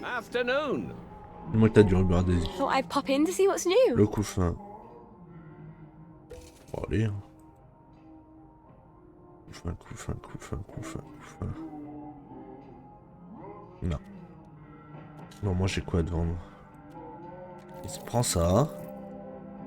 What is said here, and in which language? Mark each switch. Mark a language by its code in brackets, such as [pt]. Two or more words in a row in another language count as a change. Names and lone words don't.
[en] Afternoon. [fr] Dis-moi que t'as du ruban adhésif. [en] Thought I'd pop in to see what's new. [fr] Le couffin. Bon, allez. Hein. Couffin. Non. Non, moi j'ai quoi à te vendre? Il se prend ça. Ça aussi.